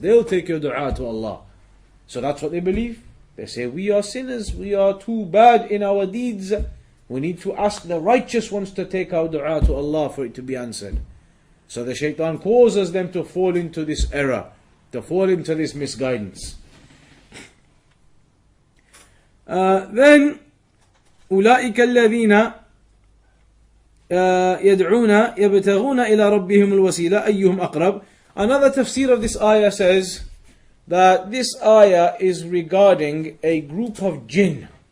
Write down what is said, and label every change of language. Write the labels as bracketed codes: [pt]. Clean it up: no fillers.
[en] They'll take your dua to Allah. So that's what they believe. They say, we are sinners. We are too bad in our deeds. We need to ask the righteous ones to take our dua to Allah for it to be answered. So the shaitan causes them to fall into this error, to fall into this misguidance. Then [ar] أولئك الذين يدعون يبتغون إلى ربهم الوسيلة أيهم أقرب. [en] Another tafsir of this ayah says that this ayah is regarding a group of jinn.